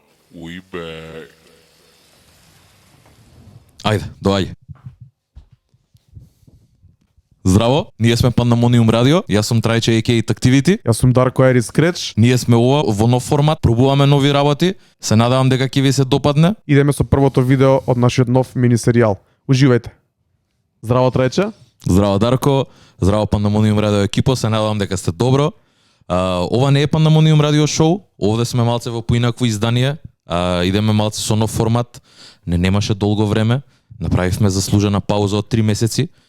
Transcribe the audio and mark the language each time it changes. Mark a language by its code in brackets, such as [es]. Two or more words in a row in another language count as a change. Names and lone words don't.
[en] We back. [mk] Ајде, доаѓи. Здраво, ние сме Пандамониум Радио, јас сум Трајче a.k.a. Activity. Јас сум Дарко Айрис Скреч. Ние сме ова во нов формат, пробуваме нови работи, се надевам дека ќе ви се допадне. Идеме со првото видео од нашиот нов мини серијал. Уживајте. Здраво Трајче. Здраво Дарко, здраво Пандамониум Радио екипо, се надевам дека сте добро. Ова не е Пандамониум Радио шоу, овде сме малце во поинакво издание, идеме малце со нов формат, немаше долго време, направивме заслужена пауза од 3 месеци.